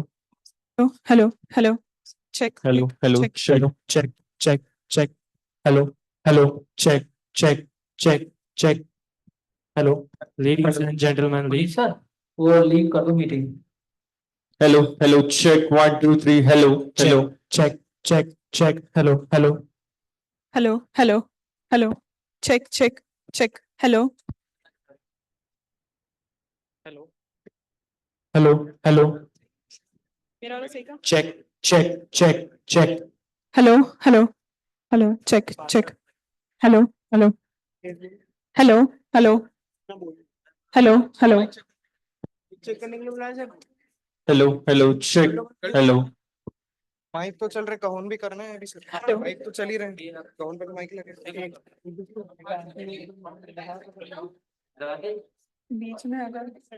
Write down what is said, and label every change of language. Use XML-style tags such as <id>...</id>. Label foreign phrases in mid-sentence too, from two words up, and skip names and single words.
<en>Hello. Check. Hello. Check. Hello. Check. Hello. Ladies and gentlemen,</en> <hi>सर वो लीव कर दो मीटिंग.</hi> <en>Hello. Check. 1, 2, 3. Hello. Check. Hello. Hello. Check. Hello. Hello.</en> <hi>मेरा वाला सही का?</hi> <en>Check. Hello. Check. Hello.</en> <hi>चेक करने के लिए बुलाया सर.</hi> <en>Hello. Check. Hello.</en> <hi>माइक तो चल रहे, कहून भी करना है अभी सर. माइक तो चल ही रहे हैं, कहून पे तो माइक लगे. बीच में अगर</hi>